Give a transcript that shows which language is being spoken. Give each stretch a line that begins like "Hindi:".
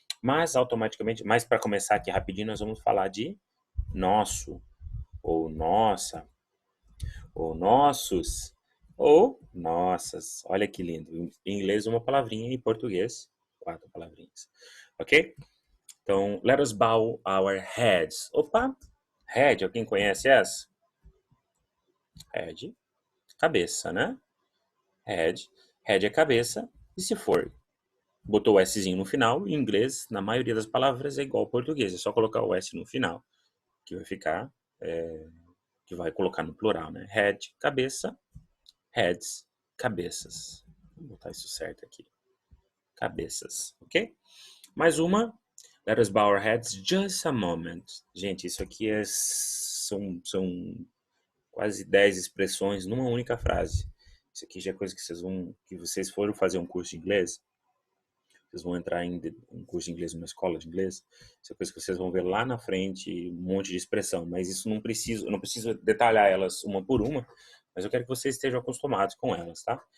Portuguese: Mas automaticamente, mas para começar aqui rapidinho, nós vamos falar de nosso, ou nossa, ou nossos, ou nossas. Olha que lindo. Em inglês, uma palavrinha, em português, 4 palavrinhas. Ok?
English: Então, let us bow our heads. Opa!
Portuguese: Head, alguém conhece essa? Head, cabeça, né? Head. Head é cabeça. E se for botou o Szinho no final, em inglês, na maioria das palavras, é igual ao português. É só colocar o S no final, que vai ficar, que vai colocar no plural, né? Head, cabeça. Heads, cabeças. Vou botar isso certo aqui. Cabeças, ok? Mais uma.
English: Let us bow our heads just a moment.
Portuguese: Gente, isso aqui são quase 10 expressões numa única frase. Isso aqui já é coisa que vocês foram fazer um curso de inglês, vocês vão entrar em um curso de inglês, numa escola de inglês, isso é coisa que vocês vão ver lá na frente, um monte de expressão, mas isso eu não preciso detalhar elas uma por uma, mas eu quero que vocês estejam acostumados com elas, tá?